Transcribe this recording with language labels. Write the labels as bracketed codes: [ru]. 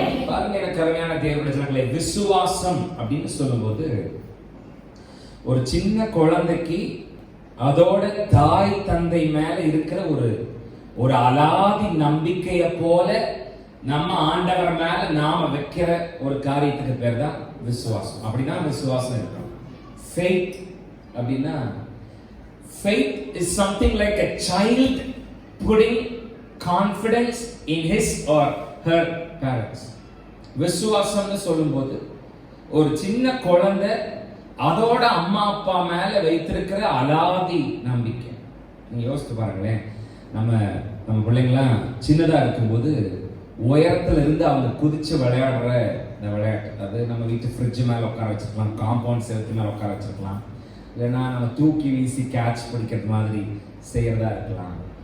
[ta] பாருங்க, எனக்கு அருமையான தேவனுடைய ஜனங்களே, விசுவாசம் அப்படின்னு சொல்லும்போது ஒரு சின்ன குழந்தைக்கு அதோட தாய் தந்தை மேல இருக்கிற ஒரு அலாதி நம்பிக்கைய போல நம்ம ஆண்டவர் மேல நாம வைக்கிற ஒரு காரியத்துக்கு பேர் தான் விசுவாசம். அப்படிதான் விசுவாசம் இருக்கும். [en] faith [ta] அப்படின்னா [en] faith is something like a child putting confidence in his or her parents. [ta] விசுவாசம்னு சொல்லும்போது ஒரு சின்ன குழந்தை அதோட அம்மா அப்பா மேல வைத்திருக்கிற அலாதி நம்பிக்கை. நீங்க யோசித்து பாருங்களேன், நம்ம பிள்ளைங்களாம் சின்னதா இருக்கும்போது உயரத்துல இருந்து அவங்க குதிச்சு விளையாடுற இந்த விளையாட்டு, அது நம்ம வீட்டு ஃப்ரிட்ஜ் மேல உட்கார வச்சிருக்கலாம், காம்பவுண்ட் செவத்து மேல உட்கார வச்சிருக்கலாம், இல்லைன்னா நம்ம தூக்கி வீசி கேட்ச் பிடிக்கிறது மாதிரி செய்யறதா இருக்கலாம்.